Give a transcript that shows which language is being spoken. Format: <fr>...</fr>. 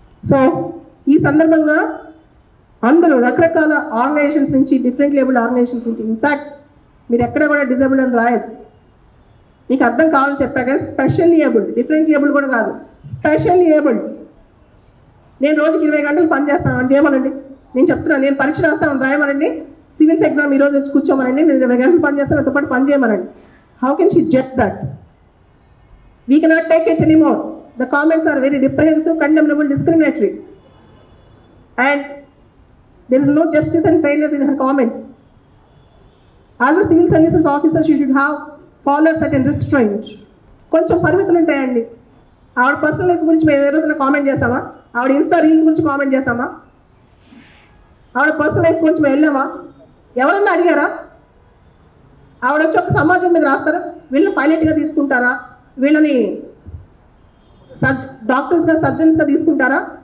<te>So ఈ సందర్భంగా అందరూ రకరకాల ఆర్గనైజేషన్స్ నుంచి, డిఫరెంట్ లేబుల్డ్ ఆర్గనైజేషన్స్ నుంచి, ఇన్ఫ్యాక్ట్ మీరు ఎక్కడ కూడా డిజేబుల్డ్ అని రాయదు, మీకు అర్థం కావాలని చెప్పా కానీ స్పెషల్ ఏబుల్డ్, డిఫరెంట్ ఏబుల్డ్ కూడా కాదు, స్పెషల్ ఏబుల్డ్. నేను రోజుకి 20 గంటలు పని చేస్తాను అని చేయమనండి. నేను చెప్తున్నాను, నేను పరీక్ష రాస్తాను రాయమనండి, సివిల్స్ ఎగ్జామ్ ఈరోజు వచ్చి కూర్చోమనండి, నేను 20 గంటలు పని చేస్తాను, నాతో పాటు పని చేయమనండి.</te> <en>How can she judge that? We cannot take it anymore. The comments are very reprehensive, condemnable, discriminatory, and there is no justice and fairness in her comments. As a civil services officer, she should have followed certain restraint.</en> <te>కొంచెం పరిమితులు ఉంటాయండి. ఆవిడ personal life గురించి మేము ఏ రోజున comment చేసామా? ఆవిడ Insta reels గురించి కామెంట్ చేసామా? ఆవిడ పర్సనల్ లైఫ్ గురించి మేము వెళ్ళామా? ఎవరన్నా అడిగారా? ఆవిడ వచ్చి ఒక సమాజం మీద రాస్తారా? వీళ్ళని పైలట్గా తీసుకుంటారా? వీళ్ళని డాక్టర్స్గా, సర్జన్స్గా తీసుకుంటారా?</te>